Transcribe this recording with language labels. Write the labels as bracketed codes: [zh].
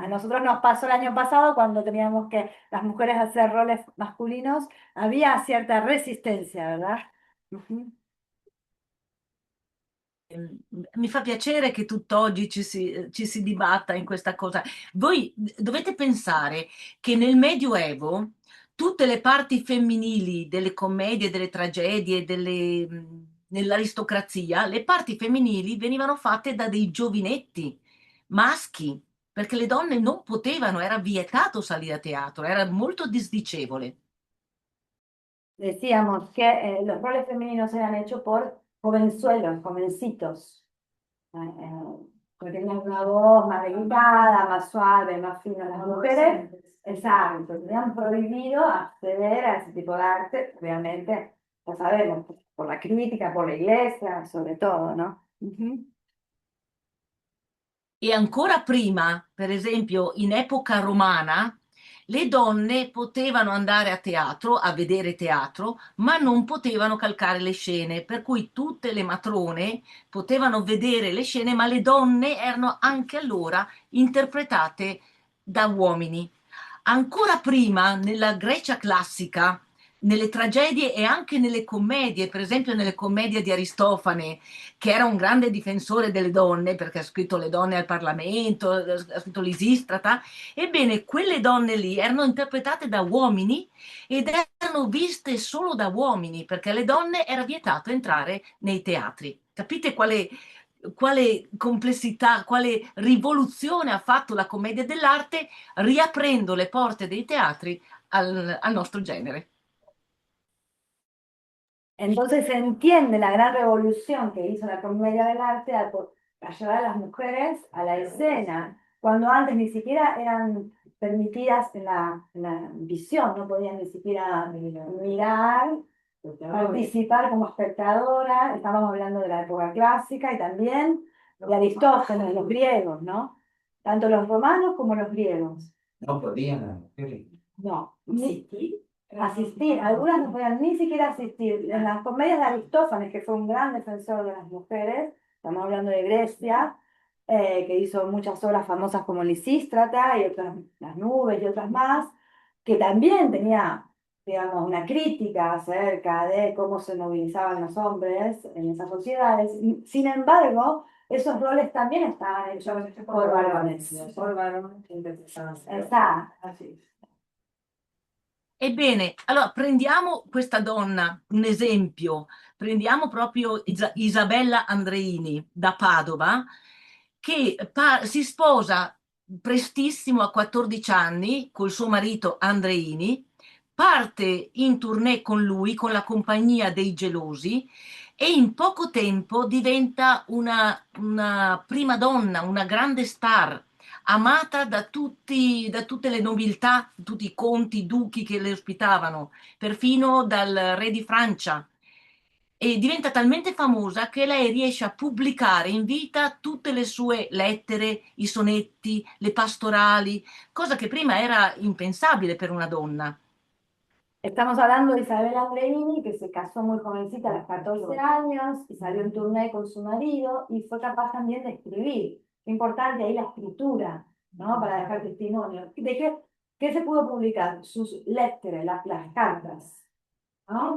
[es] A nosotros nos pasó el año pasado cuando teníamos que las mujeres hacer roles masculinos, había cierta resistencia, ¿verdad? Ujú. [it] Mi fa piacere che tutt'oggi ci si dibatta in questa cosa. Voi dovete pensare che nel Medioevo tutte le parti femminili delle commedie, delle tragedie, nell'aristocrazia, le parti femminili venivano fatte da dei giovinetti maschi, perché le donne non potevano, era vietato salire a teatro, era molto disdicevole. [es] Decíamos que los roles femeninos eran hechos por jovenzuelos, jovencitos, que tenían una voz más delicada, más suave, más fina. Las mujeres, exacto, tenían prohibido acceder a ese tipo de arte, obviamente, lo sabemos, por la crítica, por la iglesia, sobre todo, ¿no? Ujú. [it] E ancora prima, per esempio, in epoca romana, le donne potevano andare a teatro, a vedere teatro, ma non potevano calcare le scene, per cui tutte le matrone potevano vedere le scene, ma le donne erano anche allora interpretate da uomini. Ancora prima, nella Grecia classica, nelle tragedie e anche nelle commedie, per esempio nelle commedie di Aristofane, che era un grande difensore delle donne, perché ha scritto Le donne al Parlamento, ha scritto Lisistrata, ebbene quelle donne lì erano interpretate da uomini ed erano viste solo da uomini, perché alle donne era vietato entrare nei teatri. Capite quale complessità, quale rivoluzione ha fatto la commedia dell'arte riaprendo le porte dei teatri al nostro genere? [es] Entonces se entiende la gran revolución que hizo la comedia del arte a llevar a las mujeres a la escena, cuando antes ni siquiera eran permitidas en la visión, no podían ni siquiera mirar, participar como espectadora. Estamos hablando de la época clásica y también de Aristóteles, los griegos, ¿no? Tanto los romanos como los griegos. No podían las mujeres. No, asistir, algunas no podían ni siquiera asistir. En las comedias de Aristófanes, que fue un gran defensor de las mujeres, estamos hablando de Grecia, que hizo muchas obras famosas como Lisístrata y otras, Las nubes y otras más, que también tenía, digamos, una crítica acerca de cómo se movilizaban los hombres en esas sociedades. Sin embargo, esos roles también estaban hechos por varones. Por varones que interpretaban. [it] Esatto. [es] Así. [it] Ebbene, allora prendiamo questa donna, un esempio, prendiamo proprio Isabella Andreini da Padova, che si sposa prestissimo a 14 anni col suo marito Andreini, parte in tournée con lui, con la compagnia dei Gelosi, e in poco tempo diventa una prima donna, una grande star, amata da tutte le nobiltà, tutti i conti, i duchi che le ospitavano, perfino dal re di Francia. E diventa talmente famosa che lei riesce a pubblicare in vita tutte le sue lettere, i sonetti, le pastorali, cosa che prima era impensabile per una donna. [es] Estamos hablando de Isabel Andreini, que se casó muy jovencita a los 14 años y salió en tournée con su marido y fue capaz también de escribir. Qué importante ahí la escritura, ¿no? Para dejar testimonio. ¿Qué se pudo publicar? Sus lettere, las cartas, ¿no?